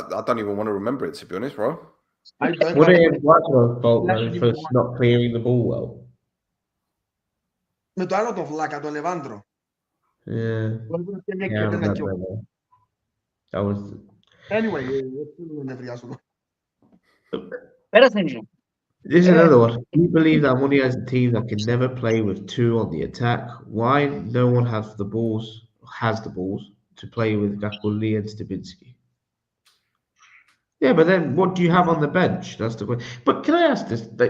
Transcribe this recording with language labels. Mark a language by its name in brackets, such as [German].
[English] I don't even want to remember it, to be honest, bro. Would it have Watford's fault though for not clearing the ball well? [Greek] Με το άλλο το βλάκα, τον Λεβάντρο. [English] Yeah. Yeah, I remember. That was. Anyway, [Greek] δεν νευριάζω. Πέρασε είναι. [English] This is another one. Do you believe that Omonoia is a team that can never play with two on the attack? Why no one has the balls to play with Gakuli and Stebinski? Yeah, but then what do you have on the bench? That's the question. But can I ask this?